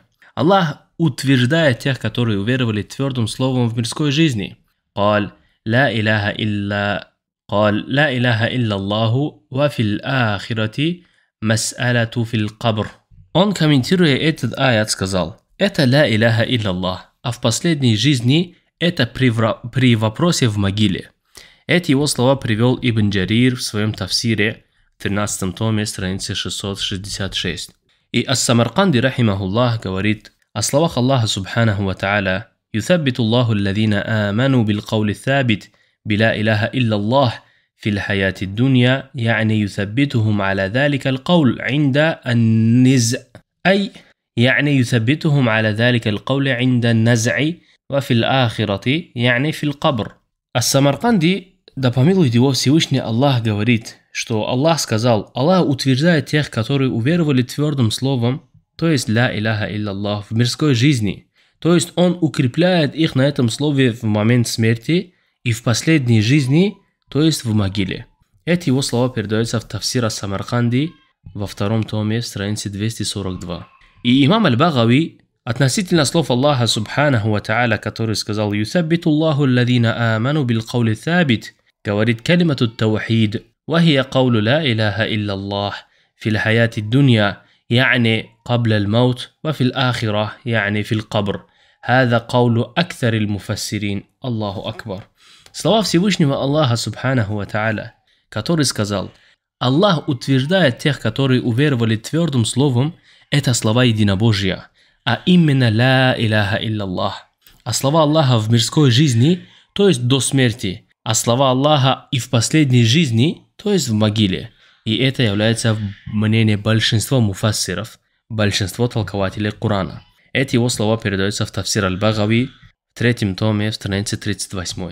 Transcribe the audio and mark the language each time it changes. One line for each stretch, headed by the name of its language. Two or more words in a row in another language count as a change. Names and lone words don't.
Russian: Аллах утверждает тех, которые уверовали твердым словом в мирской жизни.
Arabic: قال لا إله إلا الله وفي الآخرة مسألة في القبر.
Russian: Он, комментируя этот аят, сказал: это
Arabic: لا إله إلا الله,
Russian: а в последней жизни это при вопросе в могиле. Эти его слова привел Ибн Джарир в своем тафсире в 13 томе, странице 666. И Ас-Самарканди, рахимахуллах, говорит о словах Аллаха
Arabic: سبحانه وتعالى: «يثبت الله الذين آمنوا بالقول الثابت بلا إله إلا الله في الحياة الدنيا يعني يثبتهم على ذلك القول عند النزع، أي يعني يثبتهم على ذلك القول عند النزع وفي الآخرة يعني في القبر».
Russian: Ас-Самарканди, да помилует его Всевышний Аллах, говорит, что Аллах сказал: Аллах утверждает тех, которые уверовали твердым словом, то есть
Arabic: لا إله إلا الله,
Russian: в мирской жизни. То есть Он укрепляет их на этом слове в момент смерти и в последней жизни, то есть в могиле. Эти его слова передаются в Тафсир Ас-Самарканди во 2 томе, странице 242. И имам Аль-Багави относительно слов Аллаха
Arabic: سبحانه وتعالى,
Russian: который сказал:
Arabic: «يثبت الله الذين آمنوا بالقول الثابت», говорит: «كلمة التوحيد، وهي قول لا إله إلا الله، في الحياة الدنيا, يعني قبل الموت, وفي الآخرة يعني في القبر. هذا قول أكثر المفسرين». الله أكبر.
Russian: Слова Всевышнего Аллаха
Arabic: سبحانه وتعالى,
Russian: который сказал: Аллах утверждает тех, которые уверовали твердым словом, это слова единобожия, а именно
Arabic: لا إله إلا الله.
Russian: А слова Аллаха в мирской жизни, то есть до смерти, а слова Аллаха и в последней жизни, то есть в могиле. И это является мнением большинства муфассиров, большинство толкователей Корана. Эти его слова передаются в Тафсир Аль-Багави в 3 томе, в странице 38.